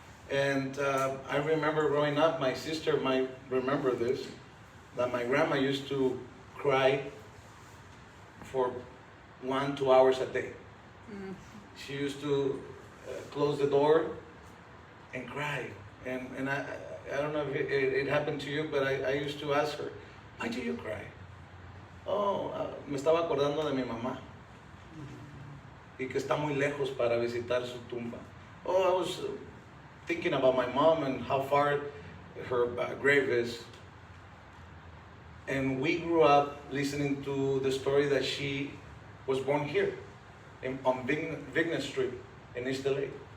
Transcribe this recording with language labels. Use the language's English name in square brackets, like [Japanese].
[English] And I remember growing up, my sister might remember this, that my grandma used to cry for 1-2 hours a day. She used to close the door and cry. And I don't know if it happened to you, but I used to ask her, why do you cry? [Spanish] Oh, me estaba acordando de mi mamá y que está muy lejos para visitar su tumba. [English] Oh, I was thinking about my mom and how far her grave is. And we grew up listening to the story that she was born here on Vignes Street in East LA.